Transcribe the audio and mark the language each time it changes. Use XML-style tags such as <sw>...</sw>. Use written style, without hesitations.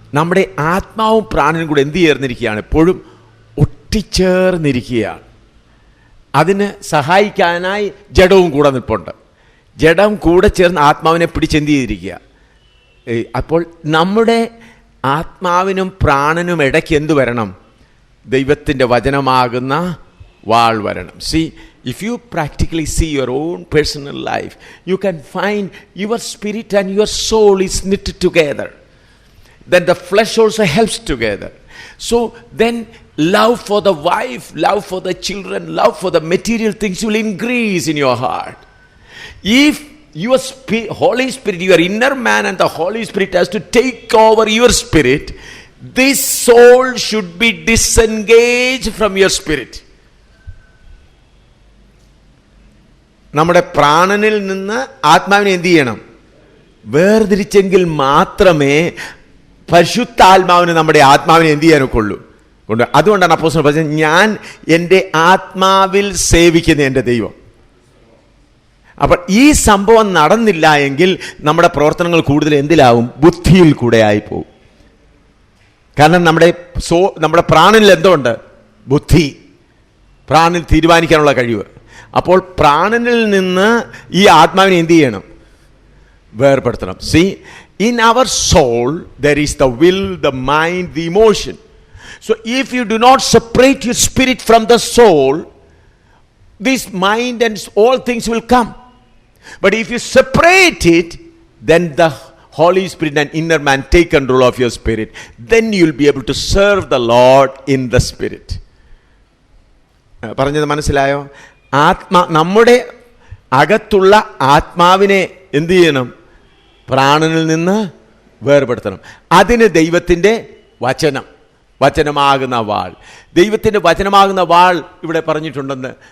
<ml>നമ്മുടെ ആത്മാവും പ്രാണനും കൂടെ എന്ത് ചേർന്നിരിക്കുകയാണ്? എപ്പോഴും ഒട്ടിച്ചേർന്നിരിക്കുകയാണ്. അതിന് സഹായിക്കാനായി ജഡവും കൂടെ നിൽപ്പുണ്ട്. ജഡം കൂടെ ചേർന്ന് ആത്മാവിനെ പിടിച്ചെന്ത് ചെയ്തിരിക്കുക. അപ്പോൾ നമ്മുടെ ആത്മാവിനും പ്രാണനും ഇടയ്ക്ക് എന്ത് വരണം? ദൈവത്തിൻ്റെ വചനമാകുന്ന വാൾ വരണം.</ml> <en>See, if you practically see your own personal life, you can find your spirit and your soul is knit together. Then the flesh also helps together. So then love for the wife, love for the children, love for the material things will increase in your heart. If your Holy Spirit, your inner man and the Holy Spirit has to take over your spirit, this soul should be disengaged from your spirit.</en> <ml>നമ്മുടെ പ്രാണനിൽ നിന്ന് ആത്മാവിനെ എന്ത് ചെയ്യണം? വേർതിരിച്ചെങ്കിൽ മാത്രമേ പരിശുദ്ധാത്മാവിന് നമ്മുടെ ആത്മാവിനെ എന്ത് ചെയ്യാനൊക്കെയുള്ളൂ. അതുകൊണ്ടാണ് അപ്പോസ്തലൻ പറഞ്ഞത്, ഞാൻ എൻ്റെ ആത്മാവിൽ സേവിക്കുന്ന എൻ്റെ ദൈവം. അപ്പോൾ ഈ സംഭവം നടന്നില്ല എങ്കിൽ നമ്മുടെ പ്രവർത്തനങ്ങൾ കൂടുതൽ എന്തിലാവും? ബുദ്ധിയിൽ കൂടെ ആയിപ്പോവും. കാരണം നമ്മുടെ പ്രാണനിൽ എന്തുണ്ട്? ബുദ്ധി, പ്രാണനിൽ തീരുമാനിക്കാനുള്ള കഴിവ്. അപ്പോൾ പ്രാണനിൽ നിന്ന് ഈ ആത്മാവിനെ എന്ത് ചെയ്യണം? വേർപെടുത്തണം.</ml> <en>See, in our soul there is the will, the mind, the emotion. So if you do not separate your spirit from the soul, this mind and all things will come. But if you separate it, then the Holy Spirit and inner man take control of your spirit. Then you will be able to serve the Lord in the spirit.</en> <ml>പറഞ്ഞത് മനസ്സിലായോ? നമ്മുടെ അകത്തുള്ള ആത്മാവിനെ എന്ത് ചെയ്യണം? പ്രാണനിൽ നിന്ന് വേർപെടുത്തണം. അതിന് ദൈവത്തിൻ്റെ വചനമാകുന്ന വാൾ, ദൈവത്തിൻ്റെ വചനമാകുന്ന വാൾ ഇവിടെ പറഞ്ഞിട്ടുണ്ടെന്ന്.</ml>